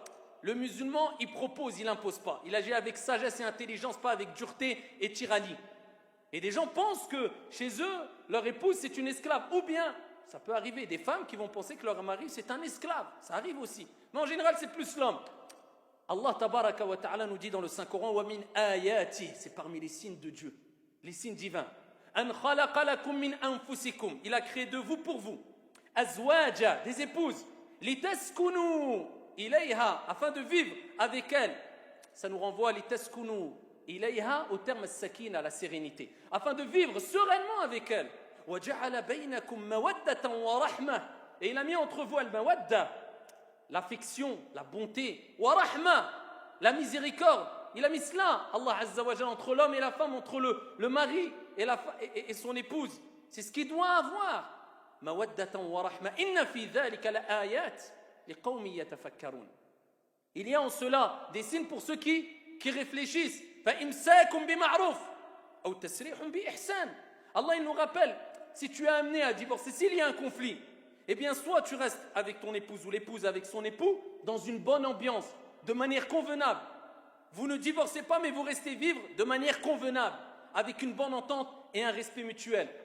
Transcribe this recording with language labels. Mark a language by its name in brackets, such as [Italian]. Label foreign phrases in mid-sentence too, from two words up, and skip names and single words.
[French] Le musulman, il propose, il n'impose pas. Il agit avec sagesse et intelligence, pas avec dureté et tyrannie. Et des gens pensent que chez eux, leur épouse, c'est une esclave. Ou bien, ça peut arriver, des femmes qui vont penser que leur mari, c'est un esclave. Ça arrive aussi. Mais en général, c'est plus l'homme. Allah [Arabic] تبارك وتعالى [French] nous dit dans le Saint-Coran, [Arabic] ومن آياته, [French] c'est parmi les signes de Dieu, les signes divins. Il a créé de vous pour vous azwaja, des épouses, [Arabic] لتسكنوا إليها, [French] afin de vivre avec elles. Ça nous renvoie [Arabic] لتسكنوا إليها [French] au terme sakina, la sérénité, afin de vivre sereinement avec elles. [Arabic] وجعل بينكم مودة ورحمة, [French] et il a mis entre vous al-mawadda, l'affection, la bonté, [Arabic] ورحمة, [French] la miséricorde. Il a mis cela, Allah [Arabic] عز وجل, [French] entre l'homme et la femme, entre le mari et son épouse. C'est ce qu'il doit avoir. [Arabic] مودة ورحمة. إن في ذلك لآيات لقوم يتفكرون. [French] Il y a en cela des signes pour ceux qui réfléchissent. [Arabic] فإمساك بمعروف أو تسريح بإحسان. [French] Allah il nous rappelle, si tu es amené à divorcer, s'il y a un conflit, eh bien soit tu restes avec ton épouse ou l'épouse avec son époux dans une bonne ambiance, de manière convenable. Vous ne divorcez pas, mais vous restez vivre de manière convenable, avec une bonne entente et un respect mutuel.